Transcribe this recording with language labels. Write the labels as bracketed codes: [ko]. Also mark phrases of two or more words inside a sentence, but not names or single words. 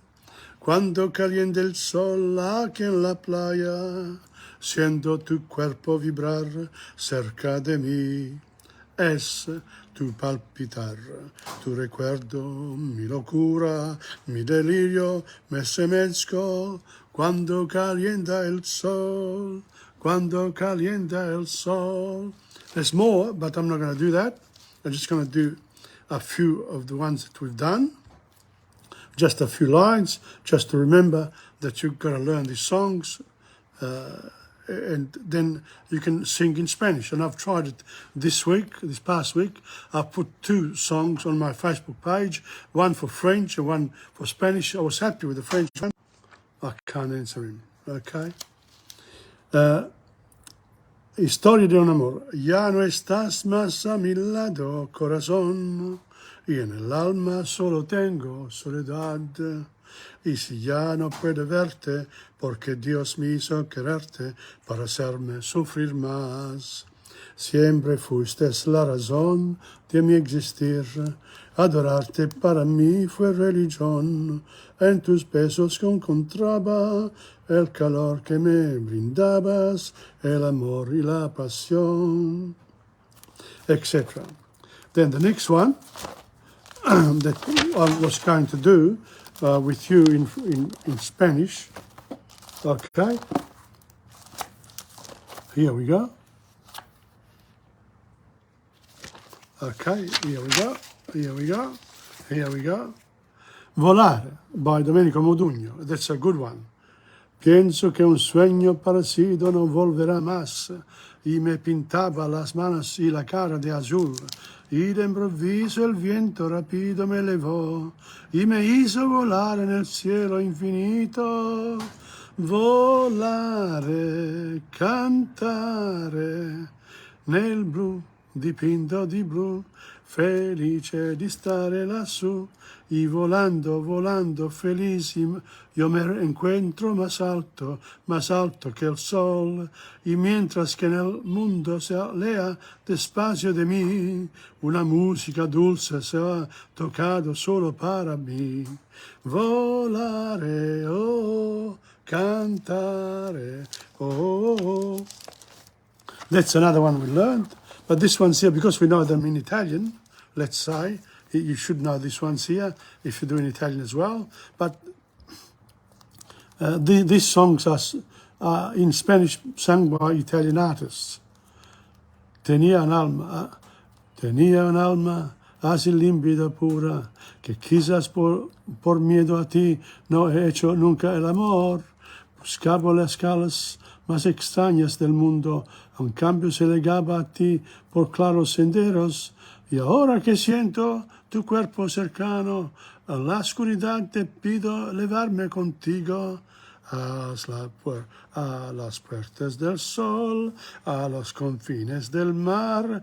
[es] Cuando calienta el sol aquí en la playa, siento tu cuerpo vibrar cerca de mí. Es tu palpitar, tu recuerdo, mi locura, mi delirio, me estremezco cuando calienta el sol, cuando calienta el sol. [en] There's more, but I'm not going to do that. I'm just going to do a few of the ones that we've done. Just a few lines, just to remember that you've got to learn these songs, and then you can sing in Spanish. And I've tried it this past week. I've put 2 songs on my Facebook page, one for French and one for Spanish. I was happy with the French one. I can't answer him, okay? Historia de un amor. [es] Ya no estás más a mi lado, corazón, y en el alma solo tengo soledad. Y si ya no puedo verte, porque Dios me hizo quererte para hacerme sufrir más. Siempre fuiste la razón de mi existir. Adorarte para mí fue religión. En tus besos encontraba el calor que me brindabas, el amor y la pasión, etc. [en] Then the next one that I was going to do with you in Spanish. Okay, here we go. Okay, here we go. Volare by Domenico Modugno. That's a good one. [es] Pienso que un sueño parecido no volverá más, y me pintaba las manos y la cara de azul, y de improviso el viento rápido me levó, y me hizo volar en el cielo infinito. [it] Volare, cantare, nel blu, dipinto di blu, felice di stare lassù, [es] y volando, volando, felicísimo, yo me encuentro más alto que el sol, y mientras que en el mundo se alea despacio de mí, una música dulce se ha tocado solo para mí. [it] Volare, oh, cantare, oh. [en] That's another one we learned. But this one's here, because we know them in Italian, let's say, you should know this one's here, if you do in Italian as well. But these songs are in Spanish, sung by Italian artists. [es] Tenía un alma así límpida, pura, que quizás por miedo a ti no he hecho nunca el amor. Buscaba las calas más extrañas del mundo, en cambio se legaba a ti por claros senderos, y ahora que siento tu cuerpo cercano, en la oscuridad te pido elevarme contigo a las puertas del sol, a los confines del mar.